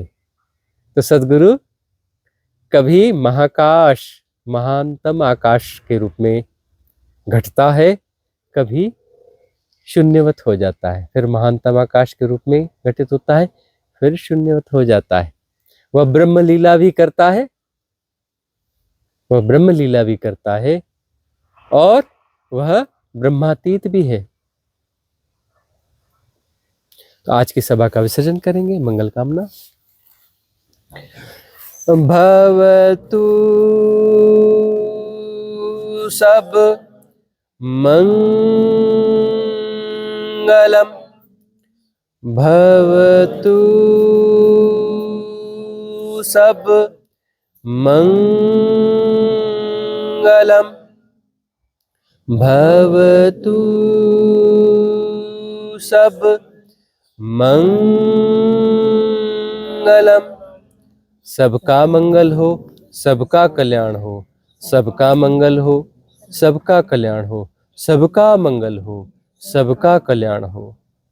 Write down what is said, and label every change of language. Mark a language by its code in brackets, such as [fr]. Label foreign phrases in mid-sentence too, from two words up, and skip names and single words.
[hi] तो सदगुरु कभी महाकाश, महानतम आकाश के रूप में घटता है, कभी शून्यवत हो जाता है, फिर महानतम आकाश के रूप में घटित होता है, फिर शून्यवत हो जाता है। वह ब्रह्म लीला भी करता है, वह ब्रह्म लीला भी करता है और वह ब्रह्मातीत भी है। तो आज की सभा का विसर्जन करेंगे। मंगल कामना। [sa] भवतु सब मंगलम, भवतु सब मंगलम, भवतु सब मंगलम। [hi] सबका मंगल हो, सबका कल्याण हो, सबका मंगल हो, सबका कल्याण हो, सबका मंगल हो, सबका कल्याण हो।